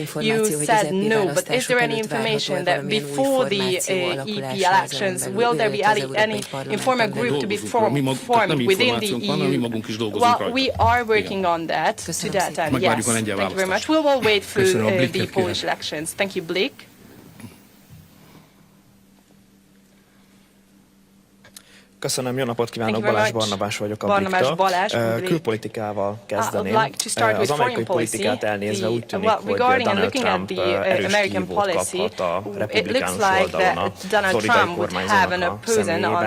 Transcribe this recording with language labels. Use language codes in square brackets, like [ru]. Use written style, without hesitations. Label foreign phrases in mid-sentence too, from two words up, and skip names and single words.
[en] You said no, but is there any information that before the EP elections, will there be any informal group to be formed within the EU? Well, we are working on that, to that end, yes. Thank you very much. We will wait for the Polish elections. Thank you, Blake. [hu] Köszönöm, jó napot kívánok, Balázs Barnabás vagyok a Bliktől. Külpolitikával kezdeném. Az amerikai politikát elnézve úgy tűnik, hogy Donald Trump erős kihívót kaphat a republikánus oldalon a floridai kormányzónak a személyében.